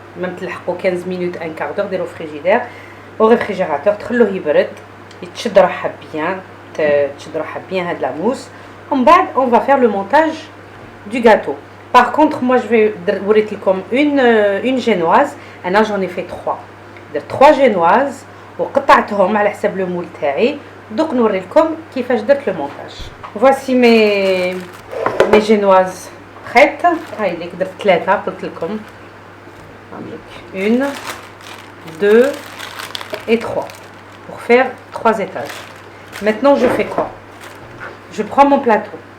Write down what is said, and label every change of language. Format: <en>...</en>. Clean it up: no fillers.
<fr>Même 15 minutes, un quart d'heure au frigidaire. Au réfrigérateur,</fr> <ar>تخلوه يبرد. يتشدرح bien. تشدرح bien de la mousse.</ar> <fr>En bas, on va faire le montage du gâteau. Par contre, moi je vais vous dire comme une génoise. Et là, j'en ai fait 3. 3 génoises.</fr> <ar>وقطعتهم على حسب</ar> <fr>le moule</fr> <ar>تاعي.</ar> <fr>Donc</fr> <ar>نوريلكم كيفاش درت</ar> <fr>le montage. Voici mes génoises prêtes.</fr> <ar>هاي اللي درت 3 قلت لكم.</ar> <fr>1 2 et 3 pour faire 3 étages. Maintenant, je fais quoi? Je prends mon plateau.</fr>